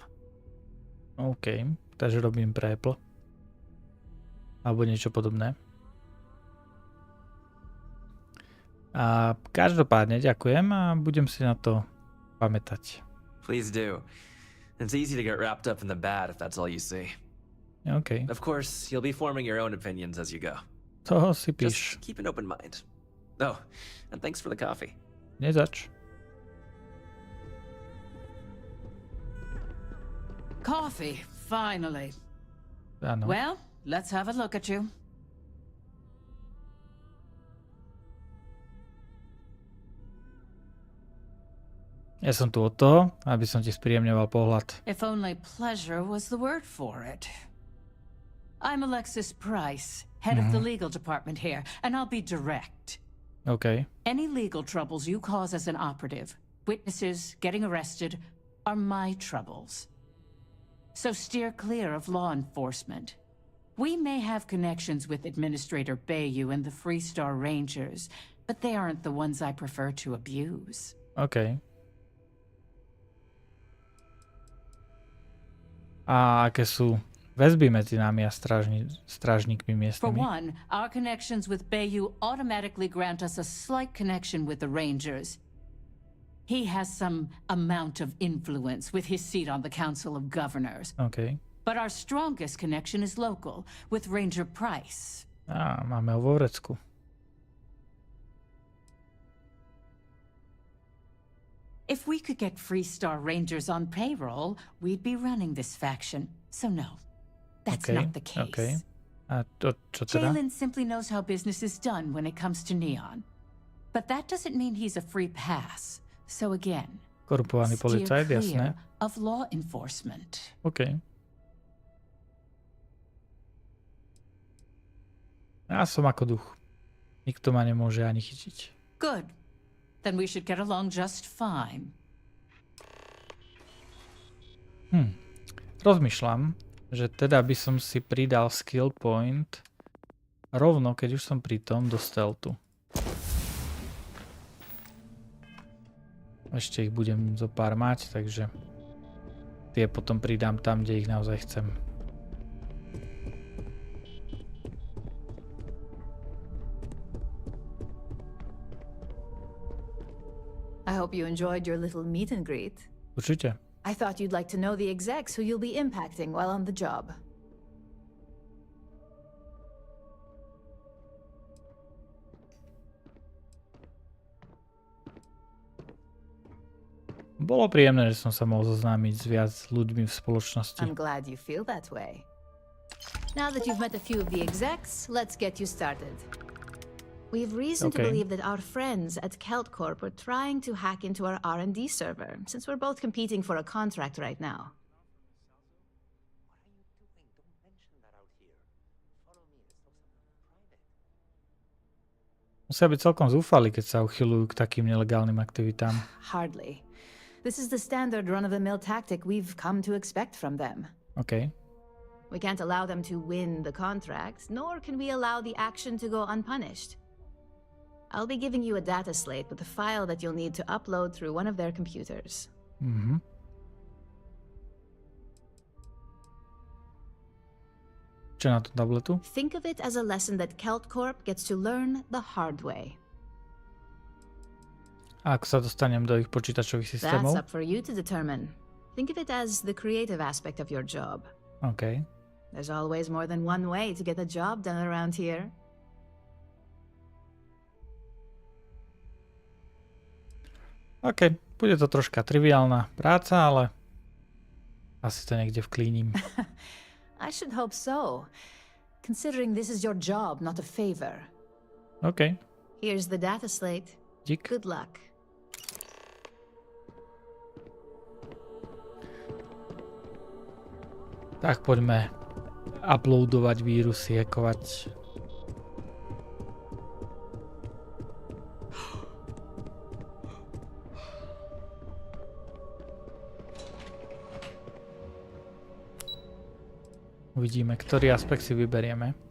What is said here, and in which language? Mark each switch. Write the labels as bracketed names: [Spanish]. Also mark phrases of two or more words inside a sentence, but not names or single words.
[Slovak] OK, takže robím pre Apple. Alebo niečo podobné. A každopádne ďakujem a budem si na to pamätať. [English] Please do. It's easy to get wrapped up in the bad if that's all you see. OK. Of course, you'll be forming your own opinions as you go. [Slovak] To si píš. [English] Just keep an open mind. Oh, and thanks for the coffee. [Slovak] Nezač. [English] Coffee, finally. [Slovak] Áno. [English] Well, let's have a look at you. [Slovak] Ja som tu od toho, aby som ti spríjemňoval pohľad. [English] If only pleasure was the word for it. I'm Alexis Price, head of the legal department here, and I'll be direct. OK. Any legal troubles you cause as an operative, witnesses, getting arrested, are my troubles. So steer clear of law enforcement. We may have connections with Administrator Bayou and the Freestar Rangers, but they aren't the ones I prefer to abuse. OK. [Slovak] A aké sú väzby medzi nami a strážnikmi [English] For [Slovak] miestnymi? [English] one, our connections with Bayou automatically grant us a slight connection with the Rangers. He has some amount of influence with his seat on the Council of Governors. OK. But our strongest connection is local, with Ranger Price. [Slovak] Máme ho vo vrecku. [English] If we could get Freestar Rangers on payroll, we'd be running this faction. So no, that's not the case. [Slovak] OK. A čo teda? [English] Jalen simply knows how business is done when it comes to Neon. But that doesn't mean he's a free pass. So again, [Slovak] Korupovaný policajt, jasné. [English] of law enforcement. [Slovak] OK. Ja som ako duch. Nikto ma nemôže ani chytiť. [English] Good. Then we should get along just fine. [Slovak] Rozmýšľam, že teda by som si pridal [English] skill point [Slovak] rovno, keď už som pri tom, do stealthu. Ešte ich budem zo pár mať, takže tie potom pridám tam, kde ich naozaj chcem. [English] I hope you enjoyed your little meet and greet. [Slovak] Určite. [English] I thought you'd like to know the execs who you'll be impacting while on the job. [Slovak] Bolo príjemné, že som sa mohol zoznámiť s viac ľuďmi v spoločnosti. [English] I'm glad you feel that way. Now that you've met a few of the execs, let's get you started. We have reason to believe that our friends at Kelt Corp are trying to hack into our R&D server, since we're both competing for a contract right now. [Slovak] Musia byť celkom zúfali, keď sa uchyľujú k takým nelegálnym aktivitám. [English] Hardly. This is the standard run-of-the-mill tactic we've come to expect from them. OK. We can't allow them to win the contract, nor can we allow the action to go unpunished. I'll be giving you a data slate with a file that you'll need to upload through one of their computers. [Slovak] Čo na tom tabletu? [English] Think of it as a lesson that Kelt Corp gets to learn the hard way. [Slovak] A ako sa dostanem do ich počítačových systémov? [English] That's up for you to determine. Think of it as the creative aspect of your job. OK. There's always more than one way to get a job done around here. [Slovak] OK, bude to troška triviálna práca, ale asi to niekde vklínim. [English] I should hope so, considering this is your job, not a favor. OK. Here's the data slate. [Slovak] Dík. [English] Good luck. [Slovak] Tak poďme uploadovať vírusy, hackovať. Uvidíme, ktorý aspekt si vyberieme.